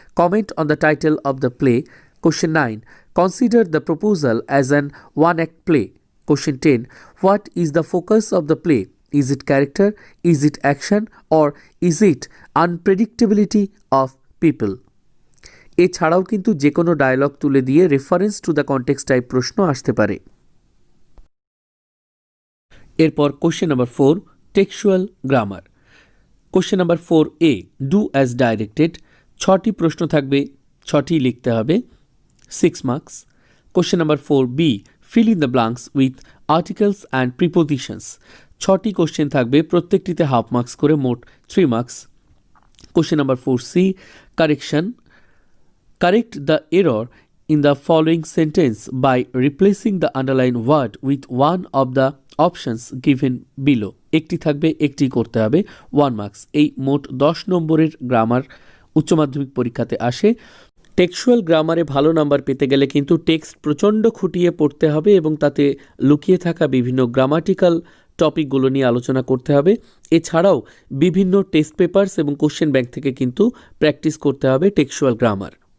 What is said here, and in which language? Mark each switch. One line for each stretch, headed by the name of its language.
English: Comment on the title of the play. Question 9. Consider the proposal as an one-act play. Question 10. What is the focus of the play? Is it character? Is it action? Or is it unpredictability of people?
Bangla: এছাড়াও কিন্তু যে কোনো dialogue তুলে দিয়ে reference to the context type প্রশ্ন আসতে পারে। এরপর question number 4 textual grammar. Question number 4A do as directed. 6টি প্রশ্ন থাকবে, 6টি লিখতে হবে, 6 marks. Question number 4B
English: fill in the blanks with articles and prepositions।
Bangla: ছটি কোশ্চেন থাকবে, প্রত্যেকটিতে হাফ মার্কস করে, মোট 3 marks. Question number 4C, correction.
English: Correct the error in the following sentence by replacing the underlined word with one of the options given below.
Bangla: একটি থাকবে, একটি করতে হবে, 1 marks. এই মোট 10 নম্বরের গ্রামার উচ্চ মাধ্যমিক পরীক্ষাতে আসে। টেক্সচুয়াল গ্রামারে ভালো নাম্বার পেতে গেলে কিন্তু টেক্সট প্রচণ্ড খুঁটিয়ে পড়তে হবে এবং তাতে লুকিয়ে থাকা বিভিন্ন গ্রামাটিক্যাল টপিকগুলো নিয়ে আলোচনা করতে হবে। এছাড়াও বিভিন্ন টেস্ট পেপারস এবং কোশ্চেন ব্যাংক থেকে কিন্তু প্র্যাকটিস করতে হবে টেক্সচুয়াল গ্রামার।